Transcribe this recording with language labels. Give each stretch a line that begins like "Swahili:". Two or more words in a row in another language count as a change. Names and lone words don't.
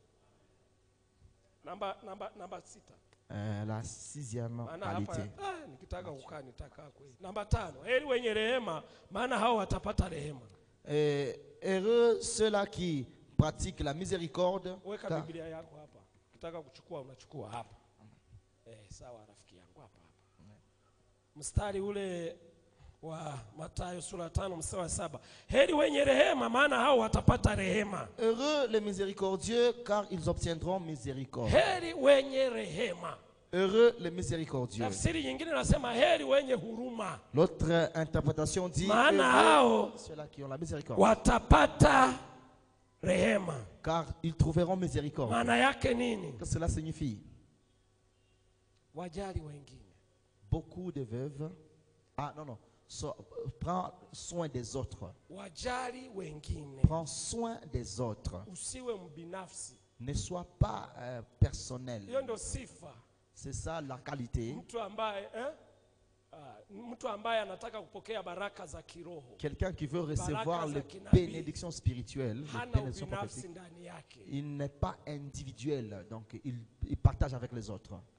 French: La sixième qualité. Heureux ceux-là qui pratiquent la miséricorde.
Swahili: Wa Mathayo sura 5 mstari wa 7. Heri wenye rehema maana hao watapata rehema.
French: Heureux les miséricordieux car ils obtiendront miséricorde.
Swahili: Heri wenye rehema.
French: Heureux les miséricordieux.
Swahili: Tafsiri nyingine nasema heri wenye huruma.
French: L'autre interprétation dit
Swahili: maana hao
French: ceux-là qui ont la miséricorde
Swahili: watapata rehema.
French: Car ils trouveront miséricorde.
Swahili: Maana yake nini?
French: Que cela signifie?
Swahili: Wajali wengine.
French: Beaucoup de veuves. Ah non. Prends soin des autres. Prends soin des autres. Ne sois pas personnel. C'est ça la qualité. Quelqu'un qui veut recevoir les bénédictions spirituelles, les bénédictions prophétiques, il n'est pas individuel, donc il partage avec les autres.